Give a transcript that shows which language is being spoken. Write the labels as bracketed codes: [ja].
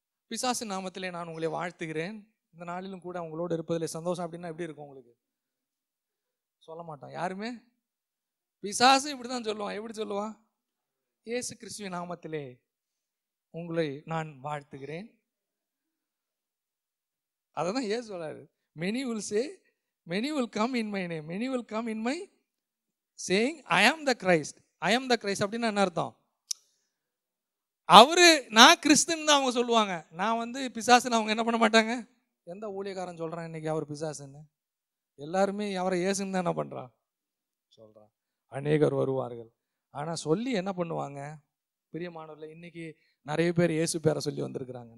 [ta] பிசாசு நாமத்திலே நான் உங்களை வாழ்த்துகிறேன், இந்த நாளிலும் கூட உங்களோடு இருப்பதில் சந்தோஷம் அப்படின்னா எப்படி இருக்கும் உங்களுக்கு? சொல்ல மாட்டான் யாருமே. பிசாசு இப்படிதான் சொல்லுவான். எப்படி சொல்லுவான்? இயேசு கிறிஸ்துவின் நாமத்திலே உங்களை நான் வாழ்த்துகிறேன். அதான் இயேசு சொல்றாரு, [en] many will say, many will come in my name, many will come in my saying I am the Christ. I am the Christ [ta] அப்படின்னா என்ன அர்த்தம்? அவரு நான் கிறிஸ்துன்னு தான் அவங்க சொல்லுவாங்க. நான் வந்து பிசாசுன்னு அவங்க என்ன பண்ண மாட்டாங்க. எந்த ஊழியக்காரன் சொல்றான் இன்னைக்கு அவர் பிசாசுன்னு? எல்லாருமே அவரை இயேசுன்னு தான் என்ன பண்றான் சொல்றான். அநேகர் வருவார்கள். ஆனா சொல்லி என்ன பண்ணுவாங்க? பிரியமானவர்களே, இன்னைக்கு நிறைய பேர் இயேசு பேரை சொல்லி வந்திருக்கிறாங்க.